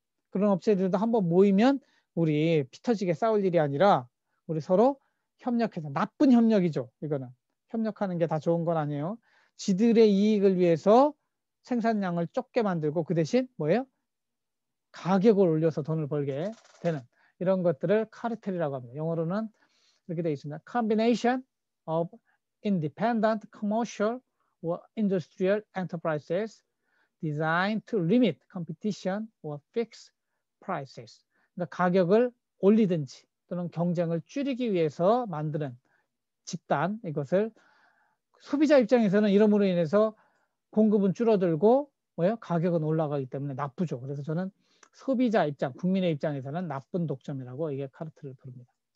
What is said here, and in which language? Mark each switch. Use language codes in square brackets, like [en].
[ko] 그런 업체들도 한번 모이면 우리 피 터지게 싸울 일이 아니라 우리 서로 협력해서 나쁜 협력이죠. 이거는 협력하는 게 다 좋은 건 아니에요. 지들의 이익을 위해서 생산량을 적게 만들고 그 대신 뭐예요? 가격을 올려서 돈을 벌게 되는 이런 것들을 카르텔이라고 합니다. 영어로는 이렇게 되어 있습니다. [en] Combination of independent commercial or industrial enterprises designed to limit competition or fix prices. [ko] 그러니까 가격을 올리든지 또는 경쟁을 줄이기 위해서 만드는 집단 이것을 소비자 입장에서는 이름으로 인해서 공급은 줄어들고 뭐예요? 가격은 올라가기 때문에 나쁘죠. 그래서 저는 소비자 입장, 국민의 입장에서는 나쁜 독점이라고 이게 카르텔을 부릅니다.